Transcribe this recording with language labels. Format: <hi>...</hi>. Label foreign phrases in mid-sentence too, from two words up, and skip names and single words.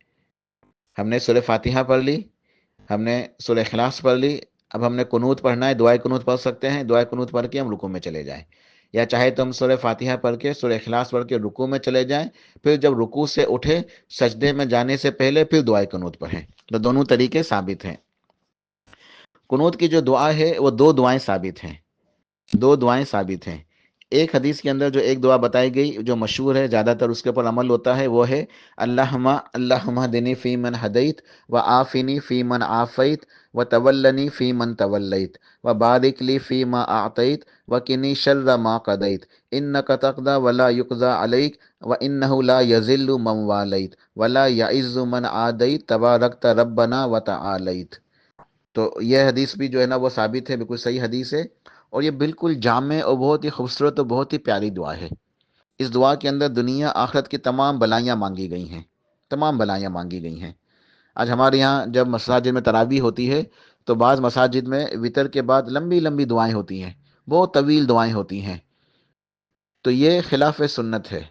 <ur>ہم نے سورہ فاتحہ پڑھ لی، ہم نے سورہ اخلاص پڑھ لی، اب ہم نے قنوت پڑھنا ہے، دعائے قنوت پڑھ سکتے ہیں، دعائے قنوت پڑھ کے ہم رکوع میں چلے جائیں، یا چاہے تو ہم سورہ فاتحہ پڑھ کے سورہ اخلاص پڑھ کے رکوع میں چلے جائیں، پھر جب رکوع سے اٹھے سجدے میں جانے سے پہلے پھر دعائے قنوت پڑھیں، تو دونوں طریقے ثابت ہیں۔ قنوت کی جو دعا ہے وہ 2 دعائیں ثابت ہیں، 2 دعائیں ثابت ہیں۔ ایک حدیث کے اندر جو ایک دعا بتائی گئی جو مشہور ہے، زیادہ تر اس کے اوپر عمل ہوتا ہے، وہ ہے</ur> <ar>اللہم اہدنی فی من ہدیت و عافنی فی من عافیت و تولنی فی من تولیت و بارک لی فی ما اعطیت و قنی شر ما قضیت انک تقضی ولا یقضی علیک و انہ لا یذل من والیت ولا یعز من عادیت تبارکت ربنا و تعالیت۔</ar> <ur>تو یہ حدیث بھی جو ہے نا وہ ثابت ہے، بالکل صحیح حدیث ہے، اور یہ بالکل جامع اور بہت ہی خوبصورت اور بہت ہی پیاری دعا ہے۔ اس دعا کے اندر دنیا آخرت کی تمام بلائیاں مانگی گئی ہیں، تمام بلائیاں مانگی گئی ہیں۔ آج ہمارے یہاں جب مساجد میں تراویح ہوتی ہے تو بعض مساجد میں وطر کے بعد لمبی لمبی دعائیں ہوتی ہیں، بہت طویل دعائیں ہوتی ہیں، تو یہ خلاف سنت ہے۔</ur>